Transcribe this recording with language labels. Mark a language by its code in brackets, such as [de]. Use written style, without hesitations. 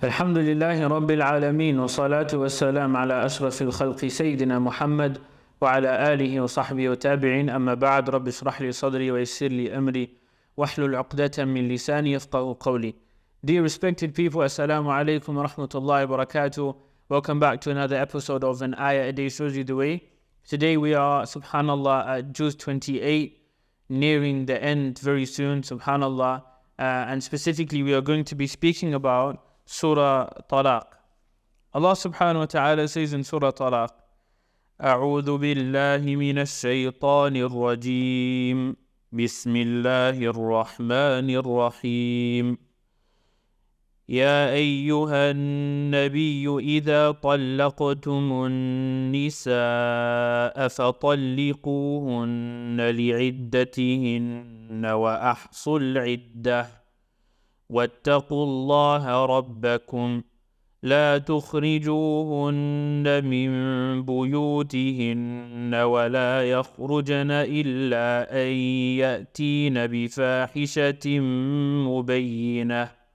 [ar] الحمد لله رب العالمين والصلاة والسلام على أشرف الخلق سيدنا محمد وعلى آله وصحبه وتابعين أما بعد رب اشرح لي صدري ويسر لي أمري واحلل عقدة من لساني يفقهوا قولي. [en] Dear respected people, Assalamu alaikum wa rahmatullahi wa barakatuh. Welcome back to another episode of an Ayah a day shows you the way. Today we are, subhanallah, at Juz 28, nearing the end very soon, subhanallah. And specifically we are going to be speaking about Surah Talaq. Allah subhanahu wa ta'ala says in Surah Talaq, [ar] أعوذ بالله من الشيطان الرجيم بسم الله الرحمن الرحيم يا أيها النبي إذا طلقتم النساء فطلقوهن لعدتهن وأحصوا العدة واتقوا الله ربكم لا تخرجوهن من بيوتهن ولا يخرجن إلا أن يأتين بفاحشة مبينة